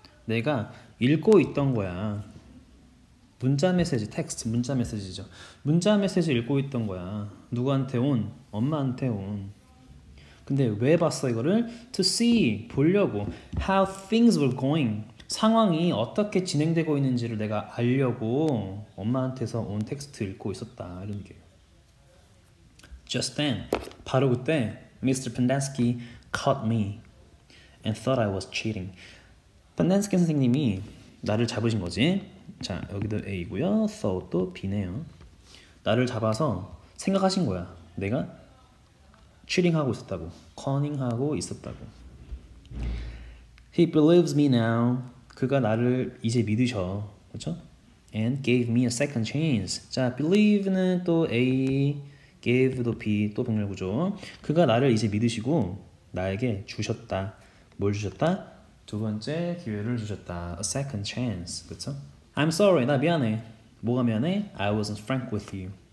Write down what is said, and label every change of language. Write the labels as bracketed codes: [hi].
[ko] 내가 읽고 있던 거야. 문자 메시지, 텍스트, 문자 메시지죠. 문자 메시지 읽고 있던 거야. 누구한테 온? 엄마한테 온. 근데 왜 봤어 이거를? [en] To see, [ko] 보려고. [en] How things were going. [ko] 상황이 어떻게 진행되고 있는지를 내가 알려고 엄마한테서 온 텍스트 읽고 있었다. 이런 게. [en] Just then, [ko] 바로 그때 [en] Mr. Pendersky caught me and thought I was cheating. [ko] 펜덴스키 선생님이 나를 잡으신 거지. 자, 여기도 A고요. thought도 B네요. 나를 잡아서 생각하신 거야. 내가 cheating하고 있었다고. 커닝하고 있었다고. [en] He believes me now. [ko] 그가 나를 이제 믿으셔. 그렇죠? [en] And gave me a second chance. [ko] 자, believe는 또 A, gave도 B, 또 병렬구조. 그가 나를 이제 믿으시고 나에게 주셨다. 뭘 주셨다? 두 번째 기회를 주셨다. [en] A second chance. [ko] 그렇죠? [en] I'm sorry. [ko] 나 미안해. 뭐가 미안해? [en] I wasn't frank with you.